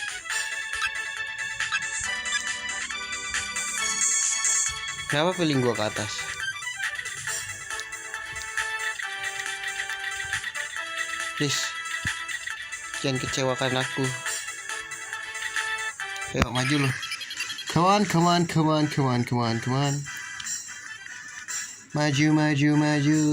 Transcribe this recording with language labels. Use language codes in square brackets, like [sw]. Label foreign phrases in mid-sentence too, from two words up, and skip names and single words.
[id] Kenapa feeling gua ke atas? Please, jangan kecewakan aku. Ayo maju loh. [en] Come on, come on, come on, come on, come on, come on. [id] Maju, maju, maju.